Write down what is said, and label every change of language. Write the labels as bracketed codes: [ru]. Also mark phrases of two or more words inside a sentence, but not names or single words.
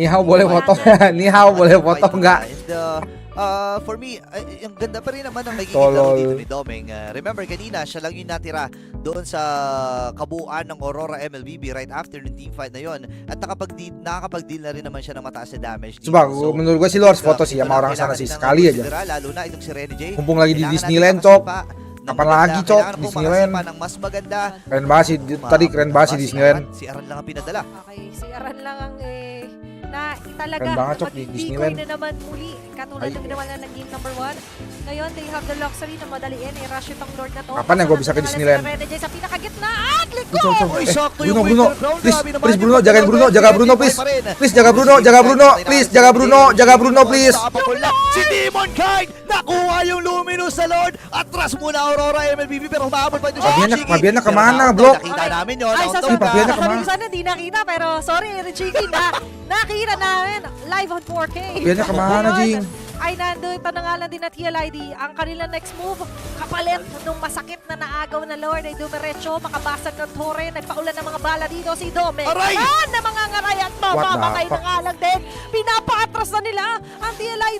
[zh] 你好 [id] boleh foto. [zh] 你好 [id] boleh foto enggak? [en] And for me, [tl] yung ganda pa rin naman ng magiging laro dito ni Domeng. Remember kanina, siya lang yung natira doon sa kabuuan ng Aurora MLBB [en] right after [tl] ng team fight na yon. At nakakapag-deal na rin naman siya ng mataas na damage. [id] Coba menurut gue sih lo harus foto sih sama orang sana sih sekali aja. [tl] Lalo na itong si Rene J. [id] Mumpung lagi di Disneyland, Cok. Kapan lagi, Cok, Disneyland. [tl] Mas maganda. [id] Keren banget sih tadi keren banget sih Disneyland. [tl] Si Aran lang ang pinadala. Okay, si Aran lang ang na talaga [id] Keren banget, Cok, di Disneyland. [tl] na naman muli katulad ng ginawa na ng game number 1. Ngayon, [en] they have the luxury [tl] na madaliin i-rush itong Lord na to. [id] Kapan ya gue bisa ke Disneyland? [tl] Sa pinakagitna at liko! [id] Bruno, please Bruno, jagain Bruno, please. Please jaga Bruno, please. [tl] Si Demon Kind nakuha yung Luminous sa Lord. Atras muna Aurora MLBB pero humabol pa doon siya. [id] Pabiannya kemana, bro? [tl] Nakita namin yun. Ay, sa [id] Pabiannya kemana? [tl] sana di nakita pero sorry, Richie, nakita namin [en] live on 4K. [id] Pabiannya kemana, Jing? [tl] Ay nandito na nga lang din na TLID. Ang kanilang next move, kapalit nung masakit na naagaw na Lord ay dumiretso, makabasag ng torre, nagpaulan ng mga bala dito si Dome. Aray! Na mga ngaray at mamamatay na nga lang din. Pinapatras na nila ang TLID.